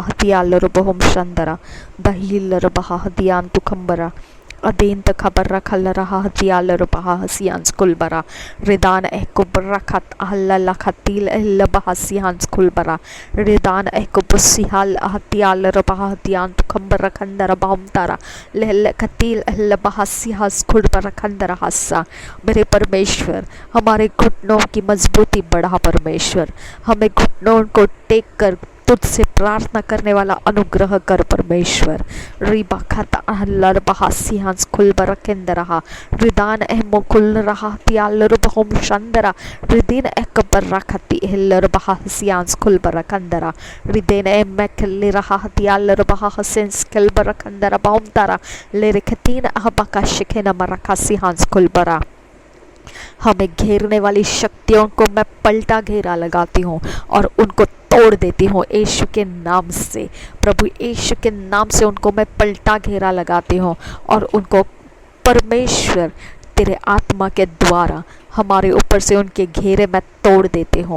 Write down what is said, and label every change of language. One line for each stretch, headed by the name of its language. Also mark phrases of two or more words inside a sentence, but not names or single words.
Hindi: हतियाल रुबहुम शंदरा दहील रबहा हतियान तुखंबरा अदेंत खबर रखल रहा हतियाल रुबहा हसियांस कुलबरा रिदान एकुब रखत अहल लखतील अहल बहसियांस कुलबरा रिदान एकुबसिहाल हतियाल रुबहा हतियान तुखंबरा खंदरा बहुमतारा लहल खतील अहल बहसियास कुलबरा खंदरा हस्सा। मेरे परमेश्वर, हमारे घुटनों की मजबूती बढ़ा परमेश्वर, हमें घुटनों को टेक कर तुझसे प्रार्थना करने वाला अनुग्रह कर परमेश्वर। रिबा खाता अहलर बहासियांस खुल बरकेंद रहा रिदान एहमो खुल रहा त्यालर बहोम शंदरा रिदीन एकबर रखती अहलर बहासियांस खुल बरकंदरा रिदेन एमकल रहा त्यालर बहासियांस खुल बरकंदरा बहुमतारा ले रखतीन अहबका शिखेन मरकासियांस खुल बरा। हमें घेरने वाली शक्तियों को मैं पलटा घेरा लगाती हूँ और उनको तोड़ देती हूँ यीशु के नाम से। प्रभु यीशु के नाम से उनको मैं पलटा घेरा लगाती हूँ और उनको परमेश्वर तेरे आत्मा के द्वारा हमारे ऊपर से उनके घेरे मैं तोड़ देती हूँ।